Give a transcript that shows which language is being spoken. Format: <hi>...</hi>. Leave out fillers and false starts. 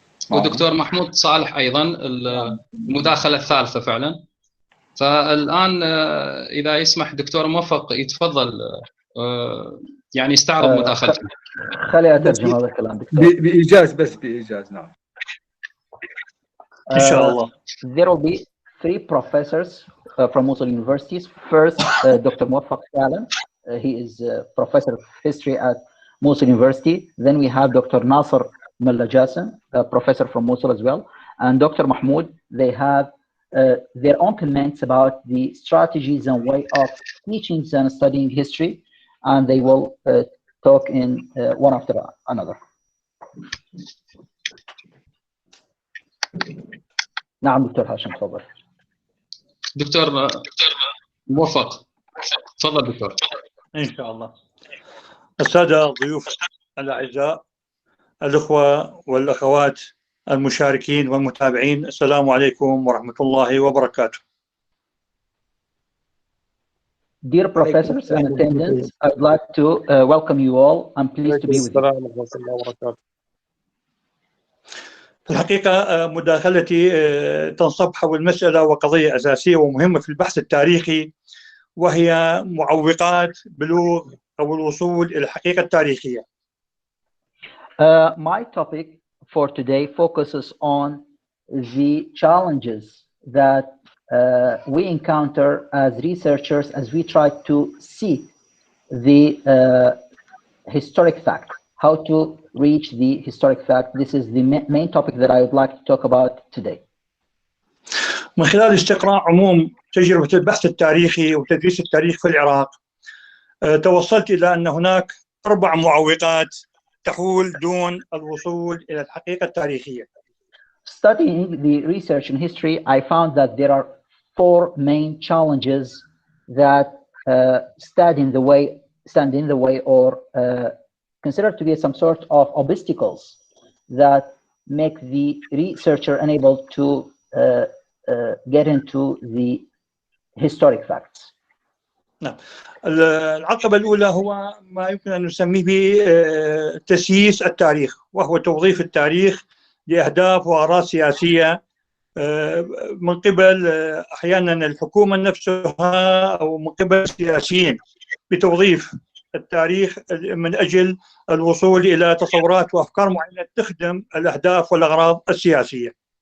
<ar>ودكتور محمود صالح أيضا المداخلة الثالثة فعلا. فالآن إذا يسمح دكتور موفق يتفضل يعني يستعرض مداخلته. خلي أترجم هذا الكلام دكتور. بإيجاز، بس بإيجاز. نعم إن شاء الله.</ar> <en>There will be three professors from Mosul universities. First, Dr. Muwaffaq Salam. He is a professor of history at Mosul University. Then we have Dr. Nasser Malla Jassim, a professor from Mosul as well, and Dr. Mahmoud. They have their own comments about the strategies and way of teaching and studying history, and they will talk in one after another.</en> <ar>نعم دكتور هاشم تفضل. دكتور موفق تفضل دكتور. إن شاء الله. السادة الضيوف الأعزاء، الأخوة والأخوات المشاركين والمتابعين، السلام عليكم ورحمة الله وبركاته.</ar> <en>Dear professors and attendants, I'd like to welcome you all. I'm pleased to be with you.</en> <ar>في الحقيقة مداخلتي تنصب حول مسألة وقضية أساسية ومهمة في البحث التاريخي، وهي معوقات بلوغ أو الوصول إلى الحقيقة التاريخية.</ar> <en>My topic for today focuses on the challenges that we encounter as researchers as we try to seek the historic fact, how to reach the historic fact. This is the main topic that I would like to talk about today.</en> <ar>من خلال استقراء عموم تجربة البحث التاريخي وتدريس التاريخ في العراق، توصلت إلى أن هناك 4 معوقات تحول دون الوصول إلى الحقيقة التاريخية.</ar> <en>Studying the research in history, I found that there are 4 main challenges that stand in the way or considered to be some sort of obstacles that make the researcher unable to get into the historic facts.</en> <ar>نعم. العقبة الأولى هو ما يمكن أن نسميه بتسييس التاريخ، وهو توظيف التاريخ لأهداف وأغراض سياسية من قبل أحيانا الحكومة نفسها أو من قبل السياسيين، بتوظيف التاريخ من أجل الوصول إلى تصورات وأفكار معينة تخدم الأهداف والأغراض السياسية.</ar>